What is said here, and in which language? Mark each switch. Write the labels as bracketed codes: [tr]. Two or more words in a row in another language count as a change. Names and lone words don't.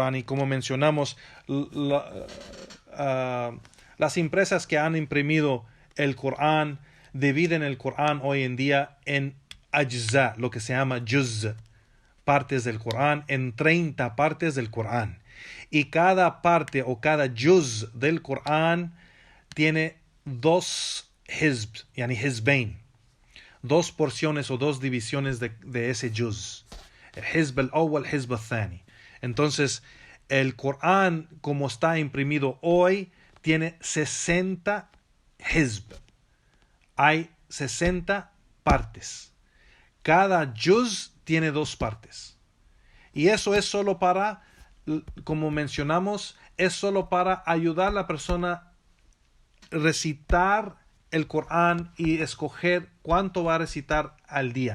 [es] Y como mencionamos, las empresas que han imprimido el Corán dividen el Corán hoy en día en ajza, lo que se llama juz, partes del Corán, en 30 partes del Corán. Y cada parte o cada juz del Corán tiene 2 hizb, [ar] يعني حزبين, [es] 2 porciones o 2 divisiones de ese juz. [ar] El حزب الأول، حزب الثاني. [es] Entonces, el Corán, como está imprimido hoy, tiene 60 hizb. Hay 60 partes. Cada juz tiene 2 partes. Y eso es solo para, como mencionamos, es solo para ayudar a la persona a recitar el Corán y escoger cuánto va a recitar al día.